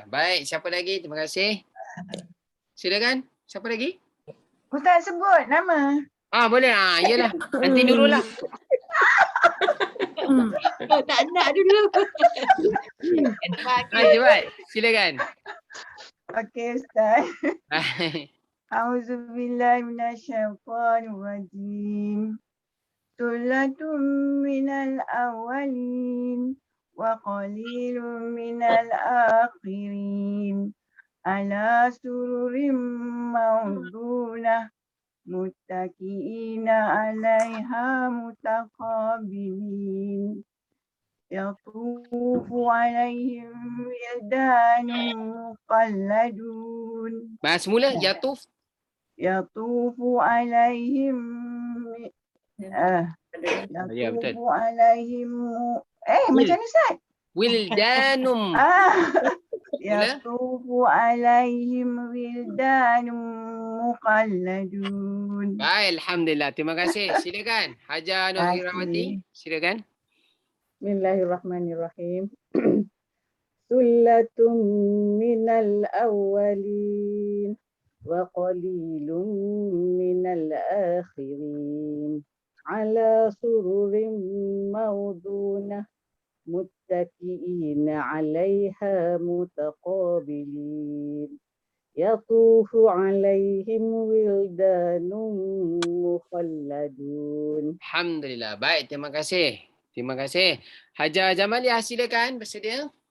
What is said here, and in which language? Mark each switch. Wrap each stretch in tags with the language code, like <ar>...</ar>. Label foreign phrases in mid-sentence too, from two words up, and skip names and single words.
<ms>Baik, siapa lagi? Terima kasih. Silakan. Siapa lagi? Ustaz sebut nama. Boleh. Iyalah. Nanti Nurul lah. Tak nak dulu. Cepat. Silakan. Okey Ustaz. Baik.</ms> <ar>أعوذ بالله من الشيطان الرجيم. ثلة من الأولين وقليل من الآخرين. على سرر موضونة متكئين عليها متقابلين. يطوف عليهم ولدان مخلدون.</ar> <ms>Bahas semula. Yatuf.</ms> <ar>يطوف عليهم</ar> <ms>Ya, betul.</ms> <ar>يطوف عليهم</ar> <ms>macam ni Ustaz?</ms> <ar>Wildanum. يطوف عليهم ولدان مخلدون.</ar> <ms>Baik, alhamdulillah. Terima kasih. Silakan. Haja Nur Irawati. Silakan.</ms> <ar>Bismillahirrahmanirrahim. ثلة من الأولين وقليل من الآخرين. على سرر موضونة متكئين عليها متقابلين. يطوف عليهم ولدان مخلدون.</ar> <ms>Alhamdulillah. Baik, terima kasih. Terima kasih. Haja Jamaliah, silakan. Bersedia?</ms>